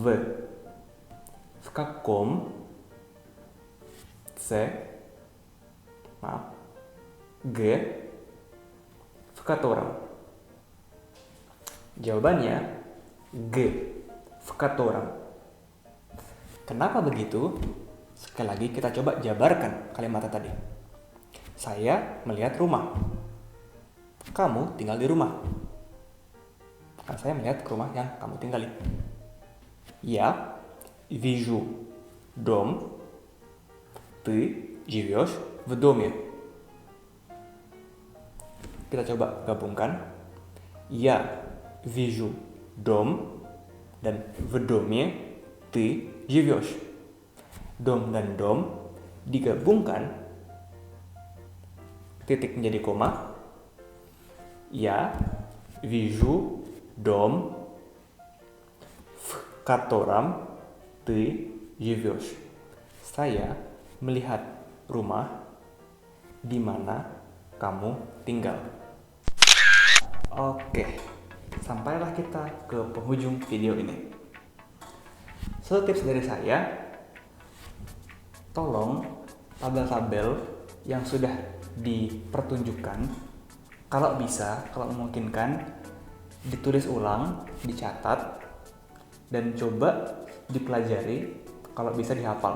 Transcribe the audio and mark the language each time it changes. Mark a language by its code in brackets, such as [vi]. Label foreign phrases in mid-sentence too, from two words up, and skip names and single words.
[ru] В каком. С. Г. В котором. [id] Jawabannya G. [ru] В котором. [id] Kenapa begitu? Sekali lagi kita coba jabarkan kalimatnya tadi. Saya melihat rumah. Kamu tinggal di rumah. Karena saya melihat rumah yang kamu tinggali. [ru] Я вижу дом. Ты живешь в доме. [id] Kita coba gabungkan. [ru] Я вижу дом dan в доме ты живешь. [id] Dom dan dom digabungkan, titik menjadi koma. [ru] Я вижу дом, в котором ты живешь. [id] Saya melihat rumah di mana kamu tinggal. Oke, sampailah kita ke penghujung video ini. So, tips dari saya, tolong tabel-tabel yang sudah dipertunjukkan, kalau bisa, kalau memungkinkan, ditulis ulang, dicatat, dan coba dipelajari, kalau bisa dihafal.